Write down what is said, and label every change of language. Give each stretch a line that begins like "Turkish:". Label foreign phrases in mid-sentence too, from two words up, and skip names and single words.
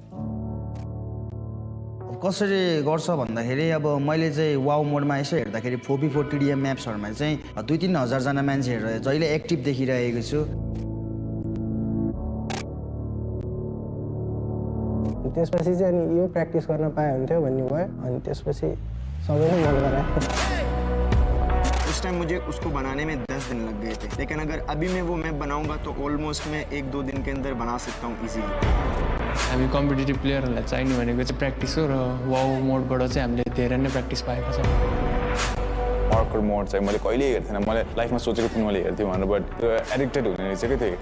Nepali: कसरी गर्छ भन्दाखेरि अब मैले चाहिँ वाउ मोडमा यसो हेर्दाखेरि 4v4 TDM म्याप्सहरुमा चाहिँ 2-3 हजार जना मान्छेहरु जहिले एक्टिभ देखिरहेको छु। त्यसपछि चाहिँ अनि यो प्र्याक्टिस गर्न पाए हुन्थ्यो भन्ने भयो अनि त्यसपछि सबैले मन गरायो।
Hindi: उस टाइम मुझे उसको बनाने में 10 दिन लग गए थे, लेकिन अगर अभी मैं वो मैप बनाऊंगा तो ऑलमोस्ट मैं 1-2 दिन के अंदर बना सकता हूँ इजीली।
Nepali: हामी कम्पिटिटिभ प्लेयरहरूलाई चाहिने भनेको चाहिँ प्र्याक्टिस हो र वाउ मोडबाट चाहिँ हामीले धेरै नै प्र्याक्टिस पाएका छौँ। पार्कर मोड चाहिँ मैले कहिले हेर्थेन, मैले लाइफमा सोचेको थिएँ मैले हेर्थेँ भनेर,
English: but addicted
Nepali: हुने रहेछ के थिएँ।